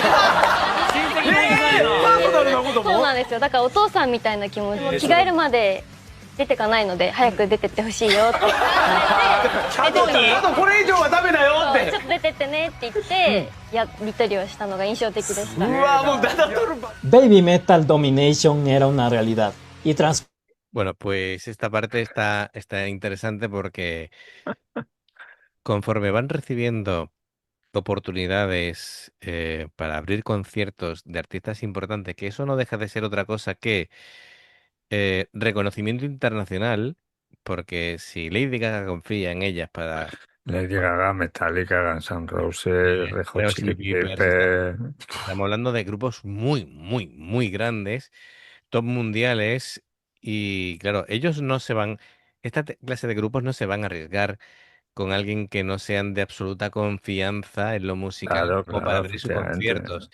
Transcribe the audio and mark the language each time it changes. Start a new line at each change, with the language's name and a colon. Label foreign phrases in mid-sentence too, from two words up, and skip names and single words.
Japanese: パーソナルなことも？そうなんですよ。だからお父さんみたいな気持ち、着替えるまで出てかないので早く出てってほしいよって。あとこれ以上はダメだよって。ちょっと出てってねって言ってやり取りをしたのが印象的でした。うわもうだだとる。
Spanish: Baby Metal Domination era una realidad y Bueno, pues esta parte está interesante porque conforme van recibiendo oportunidades para abrir conciertos de artistas importantes, que eso no deja de ser otra cosa que reconocimiento internacional, porque si Lady Gaga confía en ellas para... Lady Gaga, Metallica, Guns N' Roses, Red Hot Chili Peppers. Estamos hablando de grupos muy, muy, muy grandes, top mundiales, y claro, ellos no se van, esta clase de grupos no se van a arriesgar con alguien que no sean de absoluta confianza en lo musical como para abrir sus conciertos.